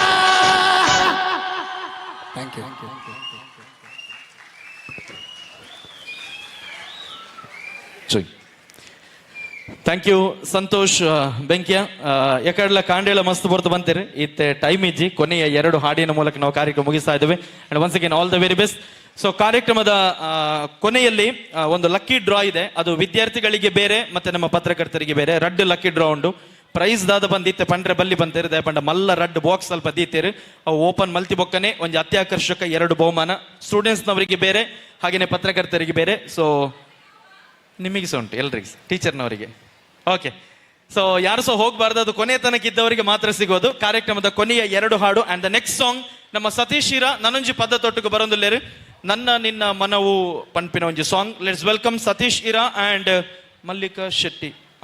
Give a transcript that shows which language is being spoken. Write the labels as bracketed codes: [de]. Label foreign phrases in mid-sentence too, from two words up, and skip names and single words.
[en] thank you. thank you ಸಂತೋಷ್ ಬೆಂಕಿಯ. [tcy] ಯಾಕಡ್ಲ ಕಾಂಡೇಳ ಮಸ್ತ್ ಬರ್ತು ಬಂತೀರಿ ಇತ್ತೆ ಟೈಮ್ ಇಜ್ಜಿ [kn] ಕೊನೆಯ 2 ಹಾಡಿನ ಮೂಲಕ ನಾವು ಕಾರ್ಯಕ್ರಮ ಮುಗಿಸ್ತಾ ಇದ್ದೇವೆ. [en] and once again all the very best. [kn] ಸೊ ಕಾರ್ಯಕ್ರಮದ ಕೊನೆಯಲ್ಲಿ ಒಂದು [en] lucky draw [kn] ಇದೆ. ಅದು ವಿದ್ಯಾರ್ಥಿಗಳಿಗೆ ಬೇರೆ ಮತ್ತೆ ನಮ್ಮ ಪತ್ರಕರ್ತರಿಗೆ ಬೇರೆ. [tcy] ರಡ್ [en] lucky draw [tcy] ಉಂಡು. ಪ್ರೈಸ್ ದಾದ ಬಂದಿತ್ತೆ ಪಂಡ್ರೆ ಬಲ್ಲಿ ಬಂತೇರಿ ದಯಪಂಡ ಮಲ್ಲ ರಡ್ ಬಾಕ್ಸ್ ಸ್ವಲ್ಪ ದೀತೇರಿ. ಅವು ಓಪನ್ ಮಲ್ತಿ ಬೊಕ್ಕನೆ [kn] ಒಂದು ಅತ್ಯಾಕರ್ಷಕ 2 ಬಹುಮಾನ ಸ್ಟೂಡೆಂಟ್ಸ್ನವರಿಗೆ ಬೇರೆ ಹಾಗೆಯೇ ಪತ್ರಕರ್ತರಿಗೆ ಬೇರೆ. ಸೊ ನಿಮಗೆ ಸಹ ಉಂಟು ಎಲ್ರಿಗೆ ಟೀಚರ್ನವರಿಗೆ. ಓಕೆ, ಸೊ ಯಾರು ಸಹ ಹೋಗಬಾರ್ದು, ಅದು ಕೊನೆಯ ತನಕ ಇದ್ದವರಿಗೆ ಮಾತ್ರ ಸಿಗೋದು. ಕಾರ್ಯಕ್ರಮದ ಕೊನೆಯ 2 ಹಾಡು [en] and the next song [tcy] ನಮ್ಮ ಸತೀಶ್ ಇರ ನನಂಜಿ ಪದ ತೊಟ್ಟುಕು ಬರೋದಿಲ್ಲೇರು ನನ್ನ ನಿನ್ನ ಮನವು ಪಂಪಿನ ಒಂಜಿ ಸಾಂಗ್. [en] let's welcome ಸತೀಶ್ ಇರಾ ಅಂಡ್ ಮಲ್ಲಿಕಾ ಶೆಟ್ಟಿ.